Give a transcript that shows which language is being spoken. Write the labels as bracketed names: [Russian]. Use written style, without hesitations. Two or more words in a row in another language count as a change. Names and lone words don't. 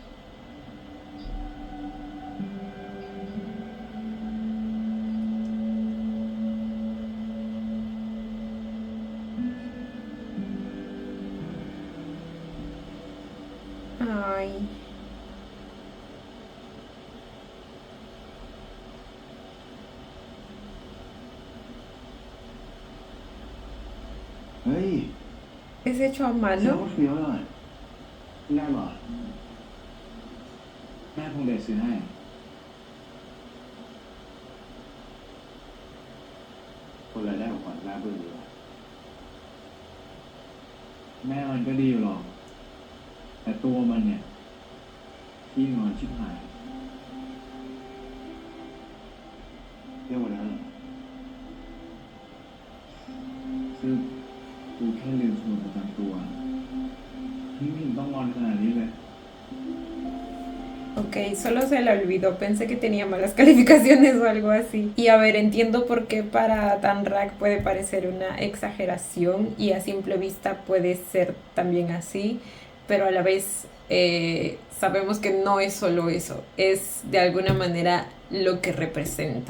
[Spanish] Ay. [Thai] เฮ้ย [Spanish] ¿Es hecho a [Thai] เฟี้ยว [Spanish] mano? [Thai] เฟี้ยวหน่อยได้เหรอแม่คงเดชซื้อให้คนละได้ของขวัญน่าเบื่อเลย แม่มันก็ดีอยู่หรอก แต่ตัวมันเนี่ยขี้งอนชิบหายเรื่องวันนั้นเหรอคือกูแค่ลืมสมุดประจำตัวนี่ไม่เห็นต้องงอนขนาดนี้เลย [Spanish] Ok, solo se la olvidó, pensé que tenía malas calificaciones o algo así. Y a ver, entiendo por qué para Tanrak puede parecer una exageración y a simple vista puede ser también así, pero a la vez sabemos que no es solo eso, es de alguna manera lo que representa.